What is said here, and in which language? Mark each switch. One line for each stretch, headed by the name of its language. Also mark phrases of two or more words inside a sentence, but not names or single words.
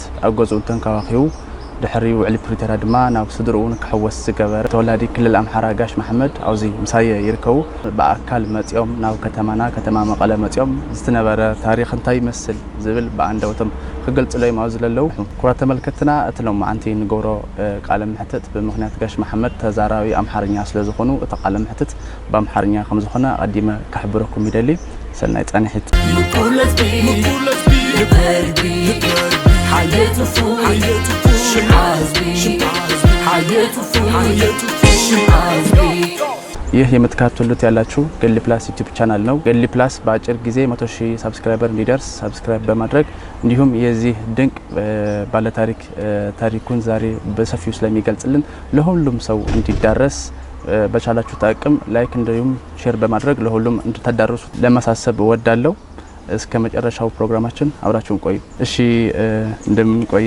Tigrinya: ኣብ ገዝኡ ተንከባኺቡ ድሕሪ ውዕሊ ፕሪቶሪያ ድማ ናብ ስድርኡን ክሕወስ ዝገበረ ተወላዲ ክልል ኣምሓራ ጋሽ መሓመድ ኣብዚ ምሳየ ይርከቡ። ብኣካል መፅኦም ናብ ከተማ መቐለ መፅኦም ዝተነበረ ታሪክ እንታይ ይመስል ዝብል ብኣንደበቶም ክገልጽሎም ኣብ ዘለለው ኩራት ተመልከትና እቲ ሎማዓንቲ ንገብሮ ቃለ ምሕተት ብምክንያት ጋሽ መሓመድ ተዛራቢ ኣምሓርኛ ስለ ዝኾኑ እቲ ቃለ ምሕተት በኣምሓርኛ ከም ዝኾነ ቀዲመ ካሕብረኩም ይደሊ። ሰናይ ጸኒሕት
Amharic: ይህ የምትከታተሉት ያላችሁ ገድሊ ፕላስ ዩቲዩብ ቻናል ነው። ገድሊ ፕላስ በአጭር ጊዜ 100,000 ሰብስክራይበር እንዲደርስ ሰብስክራይብ በማድረግ እንዲሁም የዚህ ድንቅ ባለ ታሪኩን ዛሬ በሰፊው ስለሚገልጽልን ለሁሉም ሰው እንዲዳረስ በቻላችሁ አቅም ላይክ እንዲሁም ሼር በማድረግ ለሁሉም እንድታዳርሱ ለማሳሰብ እወዳለሁ። እስከ መጨረሻው ፕሮግራማችን አብራችሁን ቆዩ። እሺ እንደምን ቆየ?